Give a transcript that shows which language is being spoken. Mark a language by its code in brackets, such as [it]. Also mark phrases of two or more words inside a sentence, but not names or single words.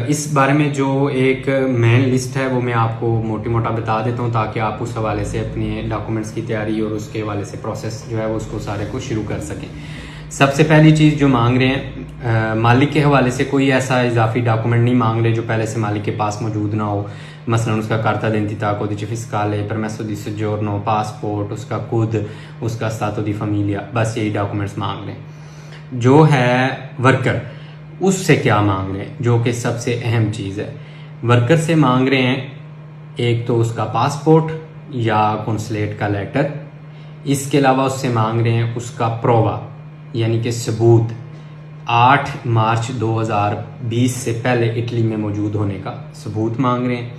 [ur] اس بارے میں جو ایک مین لسٹ ہے وہ میں آپ کو موٹی موٹا بتا دیتا ہوں تاکہ آپ اس حوالے سے اپنے ڈاکیومنٹس کی تیاری اور اس کے حوالے سے پروسیس جو ہے وہ اس کو سارے کو شروع کر سکیں. سب سے پہلی چیز جو مانگ رہے ہیں، مالک کے حوالے سے کوئی ایسا اضافی ڈاکیومنٹ نہیں مانگ رہے جو پہلے سے مالک کے پاس موجود نہ ہو. مثلاً اس کا [it] carta d'identità, codice fiscale, permesso di soggiorno, [ur] پاسپورٹ، اس کا خود، اس کا [it] stato di famiglia, [ur] بس یہی ڈاکیومنٹس مانگ رہے ہیں. جو ہے ورکر، اس سے کیا مانگ رہے ہیں، جو کہ سب سے اہم چیز ہے. ورکر سے مانگ رہے ہیں ایک تو اس کا پاسپورٹ یا قونصلیٹ کا لیٹر، اس کے علاوہ اس سے مانگ رہے ہیں اس کا پروا یعنی کہ ثبوت 8 مارچ 2020 سے پہلے اٹلی میں موجود ہونے کا ثبوت مانگ رہے ہیں.